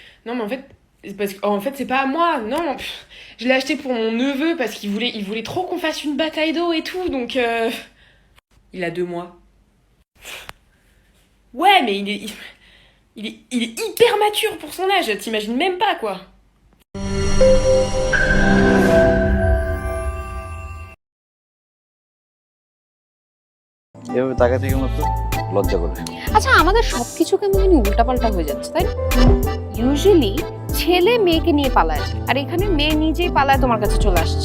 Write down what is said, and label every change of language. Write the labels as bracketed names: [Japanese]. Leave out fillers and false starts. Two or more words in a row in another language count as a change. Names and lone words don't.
[French] Non, mais en fait... C'est parce que... En fait, c'est pas à moi. Non, je l'ai acheté pour mon neveu parce qu'il voulait trop qu'on fasse une bataille d'eau et tout, donc... Il a 2 mois. Ouais, mais il est hyper mature pour son âge, t'imagines même pas, quoi. [Bangla] এভাবে তাকাতে কেমন তো লজ্জা করে। আচ্ছা, আমাদের সবকিছু কেমন জানি উল্টাপাল্টা হয়ে যাচ্ছে, তাই না? ইউজুয়ালি ছেলে মেয়েকে নিয়ে পালায় যায়, আর এখানে মেয়ে নিজেই পালায় তোমার কাছে চলে আসছে।